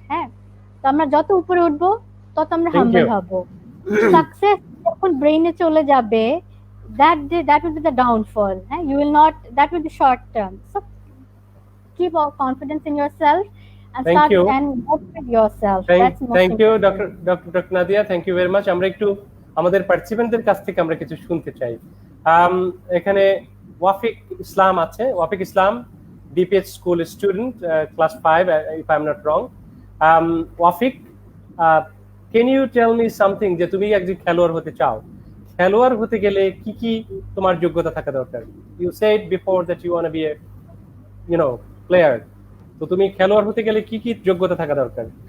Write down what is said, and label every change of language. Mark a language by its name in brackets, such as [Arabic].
[Bangla] হ্যাঁ, তো আমরা যত উপরে উঠবো তত আমরা হাম্বল হব। সাকসেস যখন ব্রেইনে চলে যাবে, [English] that will be the downfall. You will not, that will be short term. So keep all confidence in yourself and start and motivate yourself. That's most thank you, Dr. Nadia. Thank you very much. [Bangla] আমরা একটু আমাদের পার্টিসিপেন্টদের কাছ থেকে আমরা কিছু শুনতে চাই। এখানে ওয়াফিক ইসলাম আছে। [English] Wafik Islam, DPH school student, class 5, if I'm not wrong. [Bangla] Wafik, [English] can you tell me something, [Bangla] যে তুমি একজন খেলোয়াড় হতে চাও, খেলোয়াড় হতে গেলে কি কি তোমার যোগ্যতা থাকা দরকার? [English] You said before that you want to be a player. [Bangla] তো তুমি খেলোয়াড় হতে গেলে কি কি যোগ্যতা থাকা দরকার?